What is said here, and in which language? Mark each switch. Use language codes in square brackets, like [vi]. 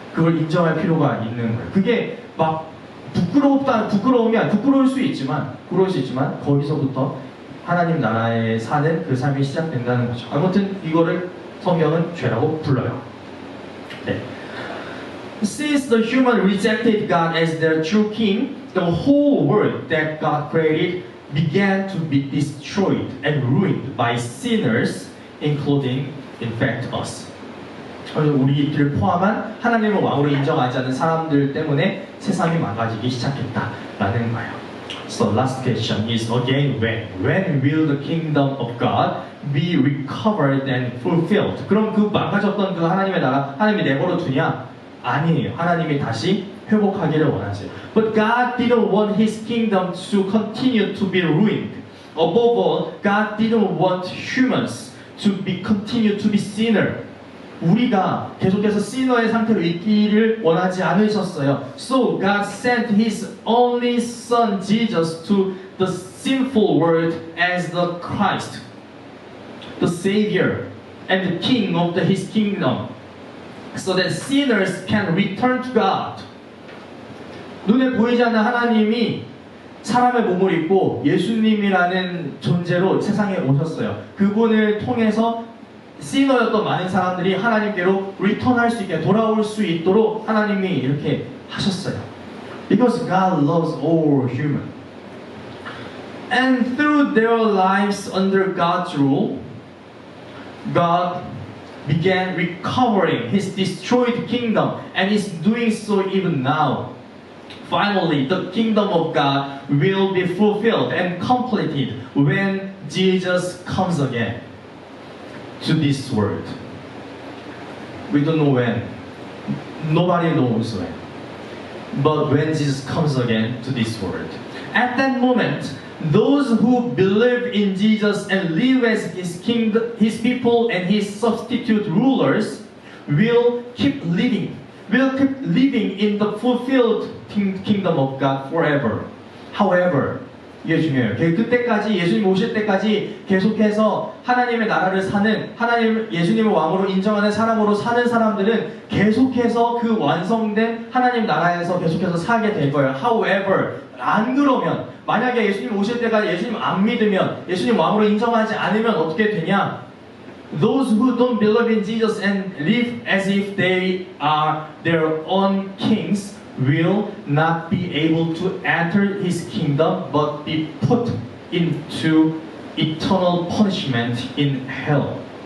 [ko] 그걸 인정할 필요가 있는 거예요. 그게 막 부끄러울 수 있지만 거기서부터 하나님 나라에 사는 그 삶이 시작된다는 거죠. 아무튼 이거를 성경은 죄라고 불러요. 네. [en] Since the human rejected God as their true king, the whole world that God created began to be destroyed and ruined by sinners, including, in fact, us. [ko] 우리들을 포함한 하나님을 왕으로 인정하지 않는 사람들 때문에 세상이 망가지기 시작했다라는 거예요. [en] So last question is again when will the kingdom of God be recovered and fulfilled? [ko] 그럼 그 망가졌던 그 하나님의 나라 하나님이 내버려 두냐? 아니에요. 하나님이 다시 회복하기를 원하세요. [en] But God didn't want His kingdom to continue to be ruined. Above all, God didn't want humans to continue to be sinner. [ko] 우리가 계속해서 시너의 상태로 있기를 원하지 않으셨어요. [en] So God sent His only Son Jesus to the sinful world as the Christ, the Savior, and the King of His kingdom, so that sinners can return to God. [ko] 눈에 보이지 않는 하나님이 사람의 몸을 입고 예수님이라는 존재로 세상에 오셨어요. 그분을 통해서 시너였던 많은 사람들이 하나님께로 리턴할 수 있게 돌아올 수 있도록 하나님이 이렇게 하셨어요. [en] Because God loves all human. And through their lives under God's rule, God began recovering His destroyed kingdom and is doing so even now. Finally, the kingdom of God will be fulfilled and completed when Jesus comes again to this world. We don't know when. Nobody knows when. But when Jesus comes again to this world, at that moment, those who believe in Jesus and live as His kingdom, His people, and His substitute rulers will keep living in the fulfilled kingdom of God forever. [ko] However, 이게 중요해요. 그때까지 예수님 오실 때까지 계속해서 하나님의 나라를 사는 예수님을 왕으로 인정하는 사람으로 사는 사람들은 계속해서 그 완성된 하나님 나라에서 계속해서 살게 될 거예요. However, 안 그러면 만약에 예수님 오실 때까지 예수님 안 믿으면 예수님 왕으로 인정하지 않으면 어떻게 되냐? [en] Those who don't believe in Jesus and live as if they are their own kings will not be able to enter His kingdom but be put into eternal punishment in hell.